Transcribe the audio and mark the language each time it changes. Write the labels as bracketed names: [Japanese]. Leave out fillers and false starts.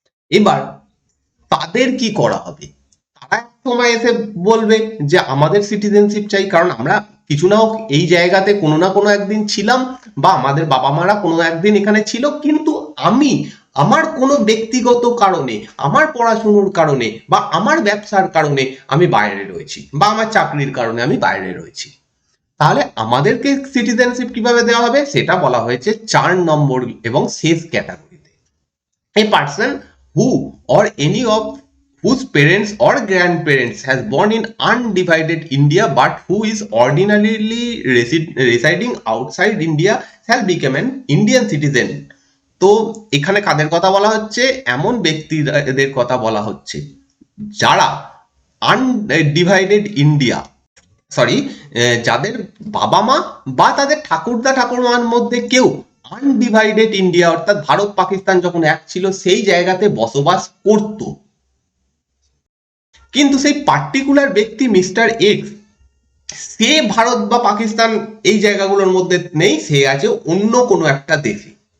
[Bangla] এবার তাদের কি করা হবে, তারা এক সময় এসে বলবে যে আমাদের সিটিজেনশিপ চাই, কারণ আমরা কিছু না হোক এই জায়গাতে কোনো না কোনো একদিন ছিলাম, বা আমাদের বাবা মারা কোনো একদিন এখানে ছিল, কিন্তু আমি আমার কোনো ব্যক্তিগত কারণে, আমার পড়াশুনোর কারণে বা আমার ব্যবসার কারণে আমি বাইরে রয়েছি, বা আমার চাকরির কারণে আমি বাইরে রয়েছি। তাহলে আমাদেরকে সিটিজেনশিপ কিভাবে দেওয়া হবে সেটা বলা হয়েছে 4 নম্বর এবং শেষ ক্যাটাগরিতে। [English] A person who or any of whose parents or grandparents has born in undivided India but who is ordinarily residing outside India shall become an Indian citizen. [Bangla] তো এখানে কাদের কথা বলা হচ্ছে, এমন ব্যক্তিদের কথা বলা হচ্ছে যারা আনডিভাইডেড ইন্ডিয়া, সরি, যাদের বাবা মা বা তাদের ঠাকুরদা ঠাকুরমার মধ্যে কেউ আনডিভাইডেড ইন্ডিয়া অর্থাৎ ভারত পাকিস্তান যখন এক ছিল সেই জায়গাতে বসবাস করত, কিন্তু সেই পার্টিকুলার ব্যক্তি মিস্টার এক্স সে ভারত বা পাকিস্তান এই জায়গাগুলোর মধ্যে নেই, সে আছে অন্য কোনো একটা দেশে।